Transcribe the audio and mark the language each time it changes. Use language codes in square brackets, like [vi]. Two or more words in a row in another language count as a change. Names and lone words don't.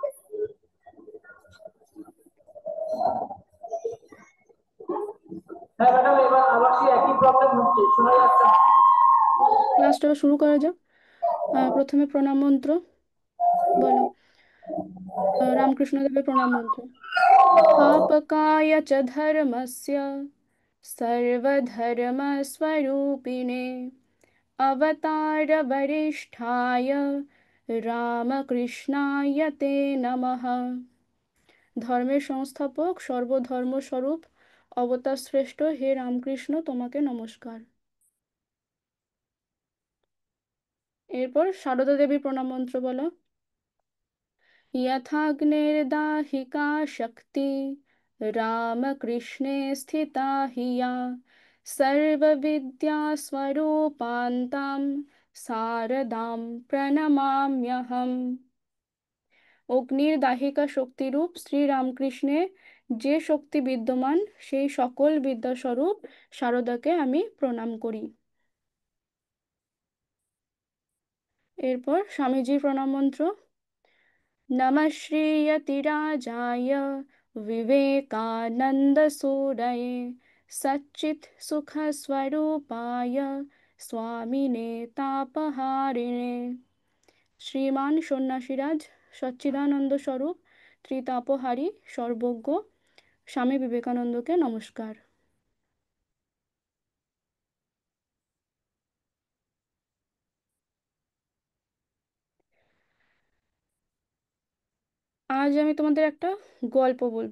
[bn] হ্যাঁ ম্যাডাম, এবার আবার সেই একই প্রবলেম হচ্ছে, শোনা যাচ্ছে না। ক্লাসটা শুরু করা যাক। প্রথমে প্রণাম মন্ত্র বলো। রামকৃষ্ণদেবের প্রণাম মন্ত্র। [sa] स्थापकाय च धर्मस्य सर्वधर्मस्वरूपिणे अवतारवरिष्ठाय रामकृष्णाय ते नमः। [bn] ধর্মের সংস্থাপক, সর্বধর্মস্বরূপ, অবতার শ্রেষ্ঠ হে রামকৃষ্ণ, তোমাকে নমস্কার। এরপর সারদা দেবীর প্রণাম মন্ত্র বলো। [sa] यथाग्निर्दाहिका शक्ति रामकृष्णे स्थिता हि या सर्वविद्यास्वरूपान्तां शारदां प्रणमाम्यहम्। [bn] অগ্নির দাহিকা শক্তিরূপ শ্রী রামকৃষ্ণে যে শক্তি বিদ্যমান, সেই সকল বিদ্যাস্বরূপ শারদাকে আমি প্রণাম করি। এরপর স্বামীজির প্রণাম মন্ত্র। [sa] नमः श्रीयतिराजाय विवेकानन्दसूरये सच्चित्सुखस्वरूपाय स्वामिने तापहारिणे। [bn] শ্রীমান সন্ন্যাসীরাজ সচ্চিদানন্দ স্বরূপ ত্রিতাপহারী সর্বজ্ঞ স্বামী বিবেকানন্দকে নমস্কার। আজ আমি তোমাদের একটা গল্প বলবো।